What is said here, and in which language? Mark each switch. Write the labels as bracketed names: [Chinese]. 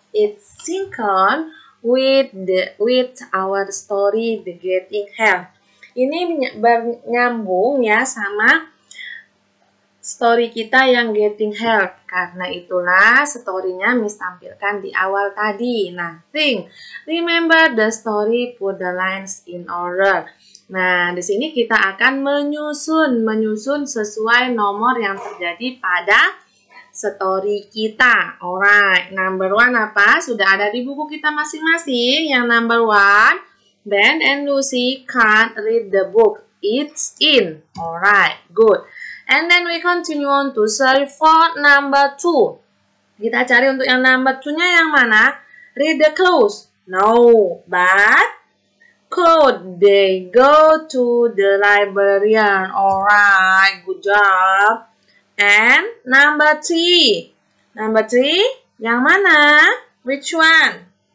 [English] It's synchronous with our story, The Getting Help. [Indonesian] Ini bernyambung ya sama story kita yang Getting Help. Karena itulah story-nya Miss tampilkan di awal tadi. [English] Nah, remember the story, put the lines in order. [Indonesian] Nah, di sini kita akan menyusun sesuai nomor yang terjadi pada story kita. [English] Alright, number 1 [Indonesian] apa? Sudah ada di buku kita masing-masing. [English] Yang number 1, Ben and Lucy can't read the book. It's in. Alright, good. And then we continue on to search for number 2. [Indonesian] Kita cari untuk yang number 2-nya yang mana? [English] Read the clues. No, but could they go to the librarian? Alright, good job. And number 3. Number 3, [Indonesian] yang mana? [English] Which one?